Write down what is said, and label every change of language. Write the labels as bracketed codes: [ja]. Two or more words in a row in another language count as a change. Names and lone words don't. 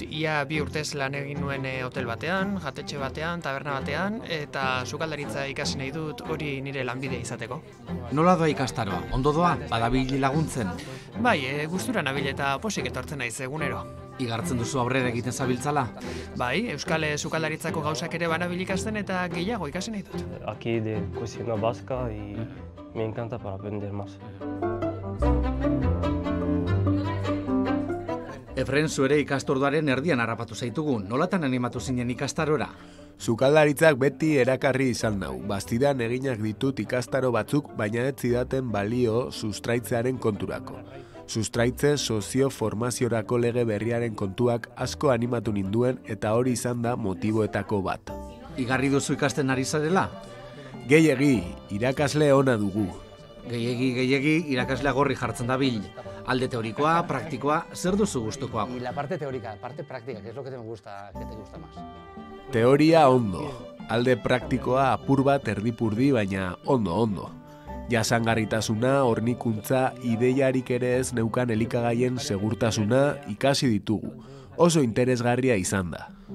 [eu] Ia 2 urtez lan egin nuen hotel batean, jatetxe batean, taberna batean, eta sukaldaritza ikasi nahi dut hori nire lanbide izateko. Nola doa ikastaroa? Ondo doa? Badabil laguntzen? Bai, gustura nabil eta posik etortzen naiz egunero. Igartzen duzu aurrera egiten zabiltzala? Bai, euskal sukaldaritzako gauzak ere banabil ikasten eta gehiago ikasi nahi dut. [es] Aquí de cocina vasca y me encanta para aprender más. [eu] Efren, zu ere ikastorduaren erdian harrapatu zaitugu, nolatan animatu zinen ikastarora? Sukaldaritzak beti erakarri izan nau. Bastidan eginak ditut ikastaro batzuk, baina ez zidaten balio sustraitzearen konturako. Sustraitze sozio-formaziorako lege berriaren kontuak asko animatu ninduen eta hori izan da motiboetako bat. Igarri duzu ikasten ari zarela? Gehiegi, irakasle ona dugu. Gehiegi, irakaslea gorri jartzen da bil. Alde teorikoa, praktikoa, zer duzu gustukoa? [es] Y la parte teórica, parte práctica, ¿qué es lo que te gusta más? [eu] Teoria ondo. Alde praktikoa apur bat erdipurdi, baina ondo. Jasangarritasuna, hornikuntza, ideiarik ere ez neukan elikagaien segurtasuna ikasi ditugu. Oso interesgarria izan da.